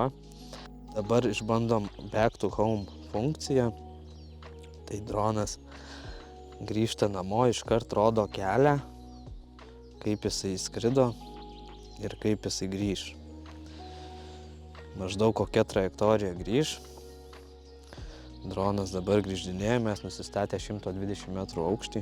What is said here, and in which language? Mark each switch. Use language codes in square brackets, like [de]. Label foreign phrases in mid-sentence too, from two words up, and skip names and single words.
[lt] Dabar išbandom [en] back to home [lt] funkciją. Tai dronas grįžta namo, iškart rodo kelią, kaip jisai skrido ir kaip jisai grįž. Maždaug kokia trajektorija grįž. Dronas dabar grįždinėja, mes nusistatę 120 metrų aukštį.